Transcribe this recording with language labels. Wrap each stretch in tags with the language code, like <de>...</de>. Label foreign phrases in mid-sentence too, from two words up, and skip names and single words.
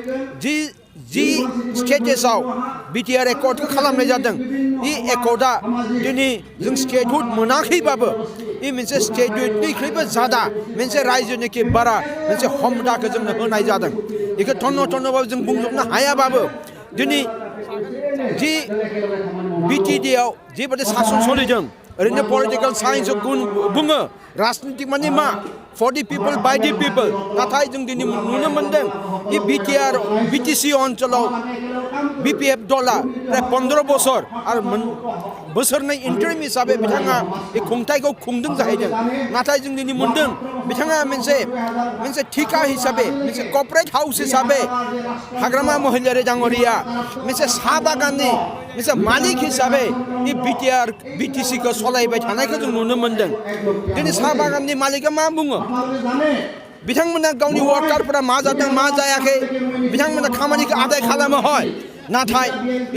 <brx>जि स्टेटासाव बिटिआर एकर्डखौ खालामनाय जादों बे एकर्डआ दिनै जों स्टेटहुड मोनाखैबाबो बे मोनसे स्टेटहुडनिख्रुइबो जादा मोनसे रायजोनिख्रुइ बारा मोनसे हमदाखौ जोंनो होनाय जादों बेखौ थन्न'बाबो जों बुंजोबनो हायाबाबो दिनै जि बिटिडिआव जेबायदि सासन सोलिदों ओरैनो</brx> <en>political scienceao</en> <brx>बुङो राजनितिक माने मा</brx> <en>for the people by the people</en> <brx>नाथाय जों दिनै नुनो मोनदों बे बिटिसि ओनसोलाव BPF दला प्राय 15 बोसोर आरो बोसोरनै इन्टारिम हिसाबै बिथाङा बे खुंथायखौ खुंदों जाहैदों नाथाय जों दिनै मोनदों बिथाङा मोनसे ठिका हिसाबै मोनसे</brx> <en>corporate house</en> <brx>हिसाबै हाग्रामा महिलारि डांगरिया मोनसे साहा बागाननि मोनसे मालिक हिसाबै बे BTC खौ सलायबाय थानायखौ जों नुनो मोनदों दिनै साहा बागाननि मालिका मा बुङो बिथांमोना गावनि वार्कारफोरा मा जादों मा जायाखै बिथांमोना खामानिखौ आदाय खालामो हय नाथाय बे</brx>